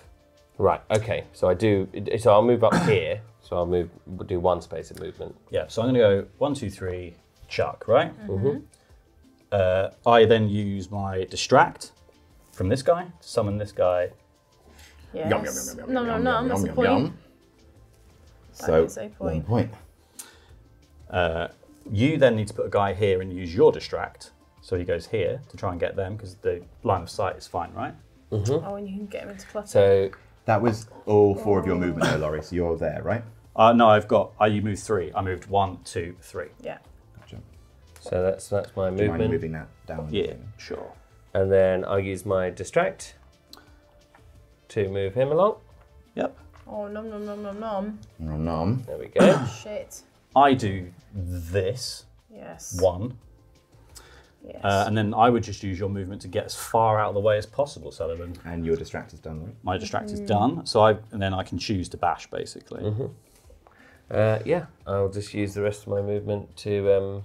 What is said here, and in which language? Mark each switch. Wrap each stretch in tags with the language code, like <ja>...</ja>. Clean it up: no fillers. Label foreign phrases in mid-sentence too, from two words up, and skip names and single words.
<en>Right. Okay. So I'll move up here. So we'll do 1 space of movement. Yeah, so I'm going to go 1, 2, 3, chuck, right? I then use my distract from this guy to summon this guy. Yes. Yum, yum, yum, yum, yum, No, yum, no, yum, that's yum, a point. yum. That So is a 1 point. point. You then need to put a guy here and use your distract. So he goes here to try and get them because the line of sight is fine, right? Oh, and you can get him into clutter. So That was all 4 of your movement there, Laurie. So you're there, right? No, you moved 3. I moved 1, 2, 3. Yeah. Gotcha. so that's my Do you mind movement, moving that down? Yeah, sure. and then I'll use my distract to move him along. Yep. Oh, nom nom nom nom nom. Nom nom. There we go. Shit. I do this Yes. 1, Yes. and then I would just use your movement to get as far out of the way as possible, Sullivan. And your distract is done, right? My distract is done, and then I can choose to bash basically. Yeah, I'll just use the rest of my movement to.</en>